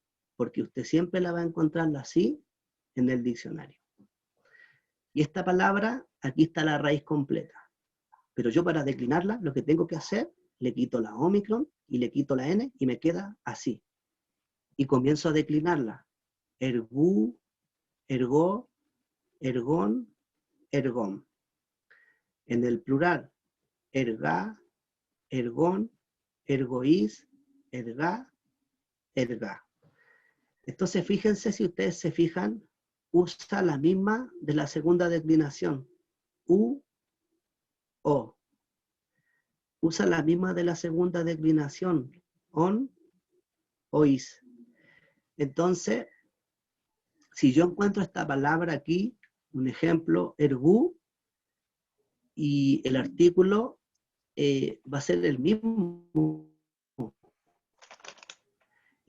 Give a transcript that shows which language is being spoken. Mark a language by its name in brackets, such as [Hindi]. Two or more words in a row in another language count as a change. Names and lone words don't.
[Spanish] Porque usted siempre la va a encontrarla así en el diccionario. Y esta palabra, aquí está la raíz completa. Pero yo para declinarla, lo que tengo que hacer, le quito la Omicron y le quito la N y me queda así. Y comienzo a declinarla. [Greek] ἔργου, ἔργῳ, ἔργον, ἔργον. [Spanish] En el plural, [Greek] ἔργα, ἔργων, ἔργοις, ἔργα, ἔργα. [Spanish] Entonces fíjense, si ustedes se fijan, usa la misma de la segunda declinación. [Greek] ου, ῳ. [Spanish] Usa la misma de la segunda declinación. [Greek] ων, οις. [Spanish] Entonces, si yo encuentro esta palabra aquí, un ejemplo, ergú, y el artículo va a ser el mismo.